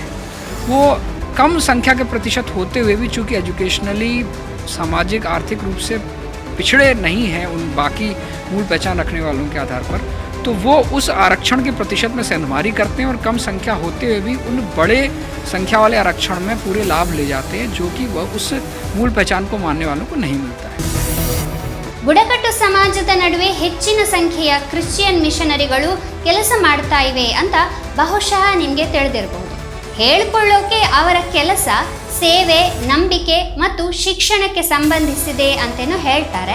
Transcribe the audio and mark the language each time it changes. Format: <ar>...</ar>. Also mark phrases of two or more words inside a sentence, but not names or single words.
<hi>वो कम संख्या के प्रतिशत होते हुए भी चूँकि एजुकेशनली, सामाजिक, आर्थिक रूप से पिछड़े नहीं हैं उन बाकी मूल पहचान रखने वालों के आधार पर, तो वो उस आरक्षण के प्रतिशत में सेंधमारी करते हैं और कम संख्या होते हुए भी उन बड़े संख्या वाले आरक्षण में पूरे लाभ ले जाते हैं, जो कि वह उस मूल पहचान को मानने वालों को नहीं मिलता है।</hi> <kn>ಬುಡಕಟ್ಟು ಸಮಾಜದ ನಡುವೆ ಹೆಚ್ಚಿನ ಸಂಖ್ಯೆಯ</kn> <en>Christian missionaries</en> <kn>ಕೆಲಸ ಮಾಡ್ತಾ ಇವೆ ಅಂತ ಬಹುಶಃ ನಿಮಗೆ ತಿಳಿದಿರಬಹುದು. ಹೇಳಿಕೊಳ್ಳೋಕೆ ಅವರ ಕೆಲಸ ಸೇವೆ, ನಂಬಿಕೆ ಮತ್ತು ಶಿಕ್ಷಣಕ್ಕೆ ಸಂಬಂಧಿಸಿದೆ ಅಂತೇನೋ ಹೇಳ್ತಾರೆ.</kn>